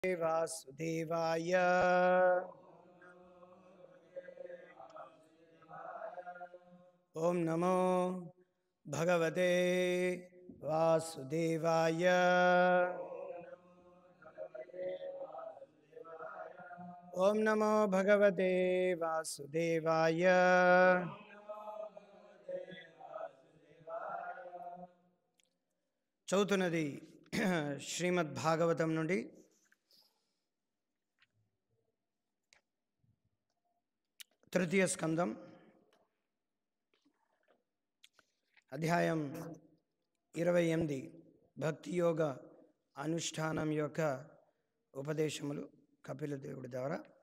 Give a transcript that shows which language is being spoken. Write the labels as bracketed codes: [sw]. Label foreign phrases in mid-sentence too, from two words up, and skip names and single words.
[sa] वासुदेवाय। ओम नमो भगवते वासुदेवाय। ओम नमो भगवते वासुदेवाय। [te] చదువుతున్నది శ్రీమద్ భాగవతం నుండి తృతీయ స్కందం అధ్యాయం 28 భక్తి యోగ అనుష్ఠానం యొక్క ఉపదేశములు కపిల దేవుడి ద్వారా.